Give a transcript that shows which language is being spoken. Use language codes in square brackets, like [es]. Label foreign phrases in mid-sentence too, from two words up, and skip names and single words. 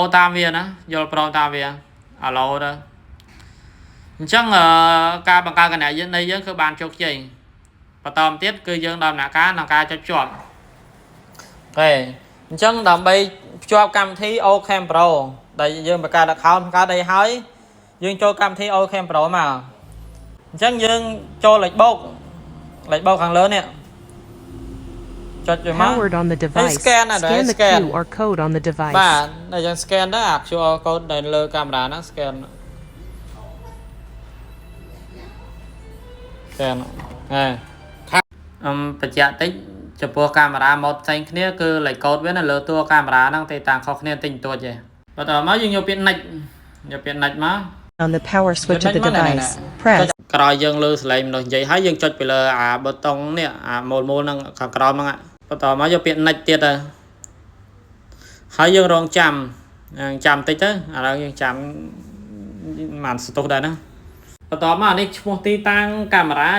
[km] តាមវាណាយល់ព្រមតាមវា allow ទៅអញ្ចឹងការបង្កើតគណនីនៃយើងគឺបានជោគជ័យបន្តមកទៀតគឺយើងដំណាក់កាលក្នុងការចុចភ្ជាប់អូអញ្ចឹងដើម្បីភ្ជាប់កម្មវិធី Ocam Pro ដែលយើងបង្កើត account បង្កើតអីហើយយើងចូលកម្មវិធី Ocam Pro មកអញ្ចឹងយើងចូលលេខបូកខាងលើនេះចុចវាមក [en] Powered on the device. Scan the QR code on the device. [km] បាទតែយើង scan ទៅអា [en] QR code [km] នៅលើកាមេរ៉ាហ្នឹង scan បញ្ជាក់តិចចំពោះកាមេរ៉ាម៉ូដផ្សេងគ្នាគឺលេខកូដវានៅលើតួកាមេរ៉ាហ្នឹងតែតាំងខុសគ្នាតិចតួចទេបន្តមកយើងយកពាក្យ next មក [en] On the power switch of the device. Press [km] ក្រោយយើងលើសលេងមនុស្សនិយាយហើយយើងចុចទៅលើអាប៊ូតុងនេះអាមូលហ្នឹងខាងក្រោមហ្នឹងបន្តមកយកពាក្យ next ទៀតទៅ ហើយយើងរងចាំតិចទៅឥឡូវយើងចាំមិនស្ទុះដែរណាបន្តមកនេះឈ្មោះទីតាំងកាមេរ៉ា